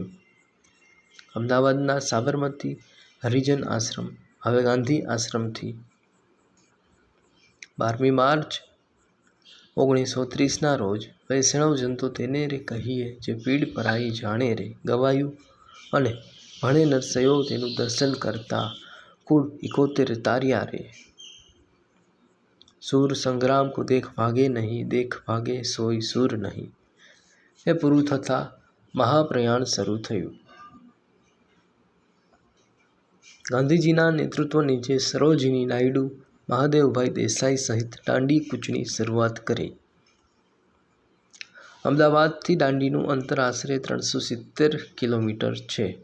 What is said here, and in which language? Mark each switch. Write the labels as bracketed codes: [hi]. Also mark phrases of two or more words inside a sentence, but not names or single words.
[gu] અમદાવાદના સાબરમતી હરિજન આશ્રમ હવે ગાંધી આશ્રમથી 12મી માર્ચ 1930ના રોજ વૈષ્ણવ જન તો તેને રે કહીએ જે પીડ પરાઈ જાણે રે ગવાયું અને ભણે નરસૈયો તેનું દર્શન કરતા કુળ 71 તાર્યા રે. [hi] सूर संग्राम को देख भागे नहीं, देख भागे सोई सूर नहीं [gu] એ પૂરું થતાં મહાપ્રયાણ શરૂ થયું. ગાંધીજીના નેતૃત્વ નીચે સરોજિની નાયડુ, મહાદેવભાઈ દેસાઈ સહિત દાંડી કૂચની શરૂઆત કરી. અમદાવાદથી દાંડીનું અંતર આશરે 370 કિલોમીટર છે.